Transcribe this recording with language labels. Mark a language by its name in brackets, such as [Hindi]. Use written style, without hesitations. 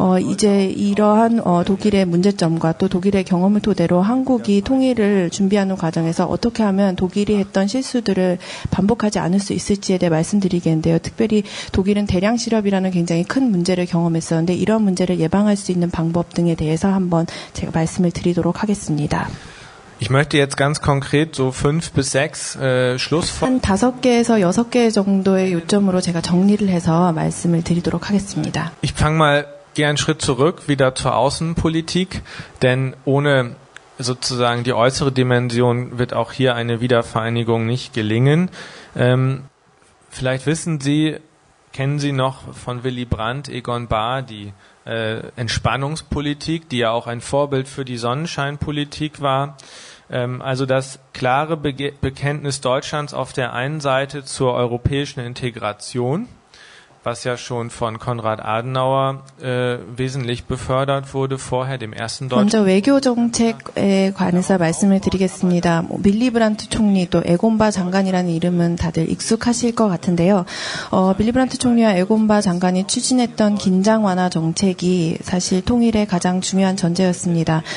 [Korean] 이제 이러한 독일의 문제점과 또 독일의 경험을 토대로 한국이 통일을 준비하는 과정에서 어떻게 하면 독일이 했던 실수들을 반복하지 않을 수 있을지에 대해 말씀드리겠는데요. 특별히 독일은 대량 실업이라는 굉장히 큰 문제를 경험했었는데 이런 문제를 예방할 수 있는 방법 등에 대해서 한번 제가 말씀을 드리도록 하겠습니다. [German] Ich möchte jetzt ganz konkret so 5 bis 6 [Korean] 한 5개에서 6개 정도의 요점으로 제가 정리를 해서 말씀을 드리도록 하겠습니다. [German] Ich fange mal gehe einen Schritt zurück wieder zur Außenpolitik, denn ohne sozusagen die äußere Dimension wird auch hier eine Wiedervereinigung nicht gelingen. Vielleicht kennen Sie noch von Willy Brandt, Egon Bahr, die Entspannungspolitik, die ja auch ein Vorbild für die Sonnenscheinpolitik war. Also das klare Bekenntnis Deutschlands auf der einen Seite zur europäischen Integration, was ja schon von Konrad Adenauer wesentlich befördert wurde, vorher dem ersten Deutschen. [Korean] 먼저 외교 정책에 관해서 말씀을 드리겠습니다. 밀리 브란트 총리 또 에곤 바 장관이라는 이름은 다들 익숙하실 것 같은데요. 밀리 브란트 총리와 에곤 바 장관이 추진했던 긴장 완화 정책이 사실 통일의 가장 중요한 전제였습니다.